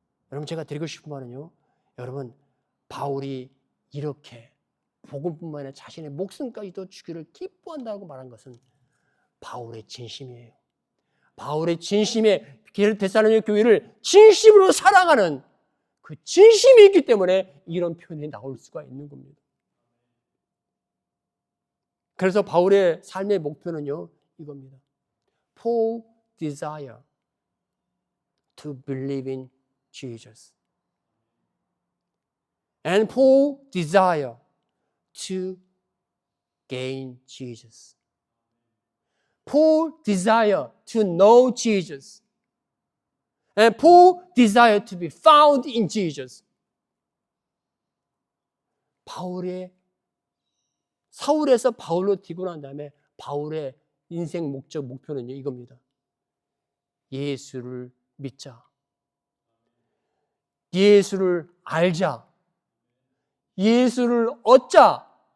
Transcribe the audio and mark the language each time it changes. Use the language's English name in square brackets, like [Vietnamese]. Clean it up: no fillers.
[Korean] 여러분, 제가 드리고 싶은 말은요, 여러분, 바울이 이렇게 복음뿐만 아니라 자신의 목숨까지도 주기를 기뻐한다고 말한 것은 바울의 진심이에요. 바울의 진심에 데살로니가 교회를 진심으로 사랑하는 그 진심이 있기 때문에 이런 표현이 나올 수가 있는 겁니다. 그래서 바울의 삶의 목표는요, 이겁니다. [English] Paul desire to believe in Jesus. And Paul desire to gain Jesus. Paul desire to know Jesus. And Paul desire to be found in Jesus. [Korean] 사울에서 바울로 되고 난 다음에 바울의 인생 목표는요, 이겁니다. 예수를 믿자. 예수를 알자. 예수를 얻자.